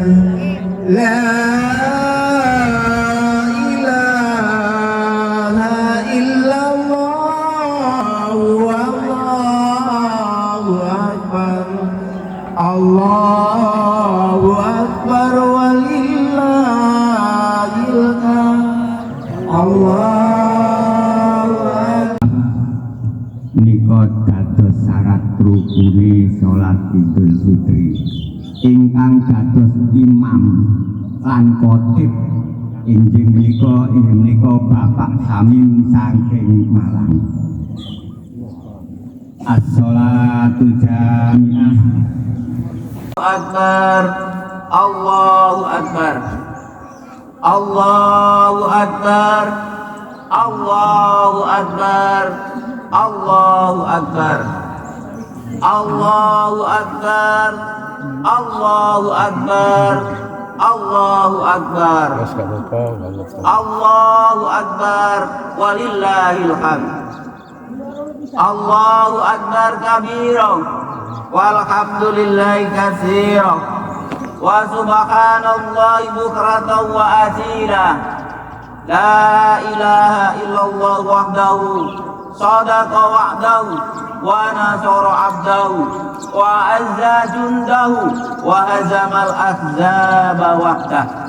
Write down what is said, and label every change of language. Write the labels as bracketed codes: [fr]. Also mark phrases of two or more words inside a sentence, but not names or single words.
[ar] لا إله إلا الله، والله أكبر. الله أكبر ولله الحمد. الله أكبر. [jv] Menika dados syarat rukune salat Idul Fitri. Ingkang dados imam lan khotib inggih menika Bapak Samim saking Malang. [ar] الصلاة جامعة. أكبر، الله أكبر. الله أكبر، الله أكبر. الله أكبر، الله أكبر، الله أكبر، الله أكبر، الله أكبر, ولله الحمد. الله أكبر كبيرا، والحمد لله كثيرا, وسبحان الله بكرة وأصيلا. لا إله إلا الله وحده صدق وعده ونصر عبده وأعز جنده وهزم الأحزاب وحده.